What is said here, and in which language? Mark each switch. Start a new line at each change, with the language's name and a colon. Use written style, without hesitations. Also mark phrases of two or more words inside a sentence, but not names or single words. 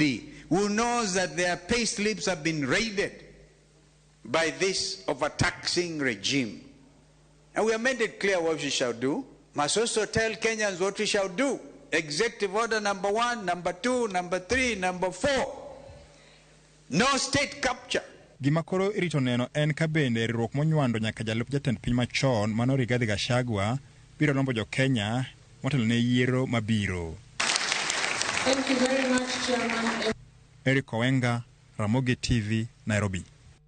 English: Who knows that their pay slips have been raided by this overtaxing regime. And we have made it clear what we shall do. Must also tell Kenyans what we shall do. Executive order number 1, number 2, number 3, number 4. No state capture.
Luo (Kenya and Tanzania): Gimakoro irito neno en kabende riwruok monywando nyaka jalup jatend piny machon mano Rigathi Gachagua biro lombo jo Kenya motelo ne yiero mabiro.
English: Thank you very much, Chairman. Eriko Wenga, Ramogi TV, Nairobi.